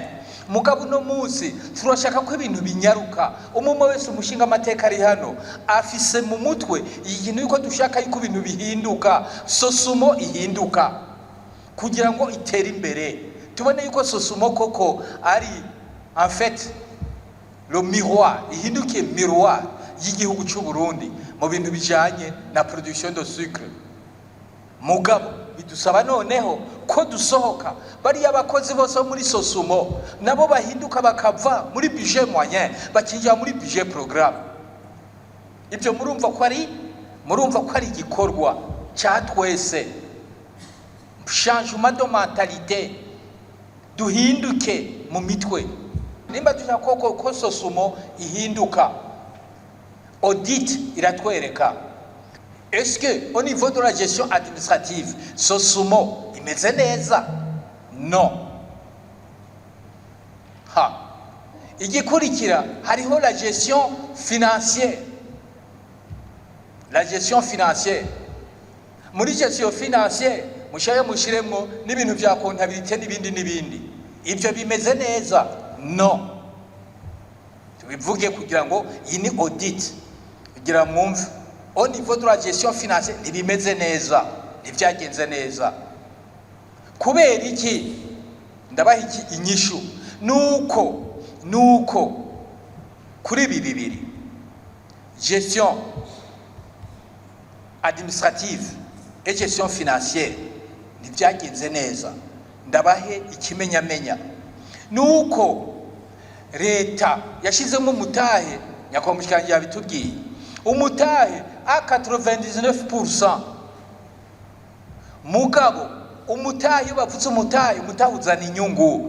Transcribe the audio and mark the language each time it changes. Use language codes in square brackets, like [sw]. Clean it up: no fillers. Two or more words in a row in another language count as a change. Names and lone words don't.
[rn] Mugabo no munsi turashaka ko ibintu binyaruka. Umumwe wese umushinga amateka ari hano afise mu mutwe ikintu yuko dushaka yuko ibintu bihinduka, sosumo ihinduka kugira ngo itere imbere. Tubone yuko sosumo koko ari [fr] en fait le miroir, [rn] ihinduke miroir y'igihugu cy'u Burundi mu bintu bijanye na [fr] production de sucre. [rn] Mugabo bidusaba noneho ko dusohoka bari abakozi bose muri sosumo nabo bahinduka bakava muri [fr] budget moyen [rn] bakinjira muri [fr] budget programme. [rn] Ibyo murumva ko ari igikorwa cya twese, [fr] changement de mentalité, [rn] duhinduke mu mitwe. Nimba dushaka ko sosumo ihinduka, audit iratwereka [fr] est-ce que au niveau de la gestion administrative [rn] sosumo imeze neza? Non. Igikurikira hariho [fr] la gestion financière. La gestion financière, [rn] muri [fr] gestion financière [rn] mushaye mushiremwo n'ibintu bya comptabilité n'ibindi. Ibyo bimeze neza? Non. Tubivuge kugira ngo iyi ni audit kugira mwumve [fr] au niveau de la gestion financière [rn] ntibimeze neza, ntibyagenze neza. Kubera iki? Ndabaha iki inyishu nuko kuri bibiri [fr] gestion administrative et gestion financière [rn] ntibyagenze neza. Ndabahe ikimenyamenya nuko leta yashizemo umutahe, nyakomushikanje yabitubwiye, umutahe a 99%. Mugabo umutahe bavutse umutahe uzana inyungu.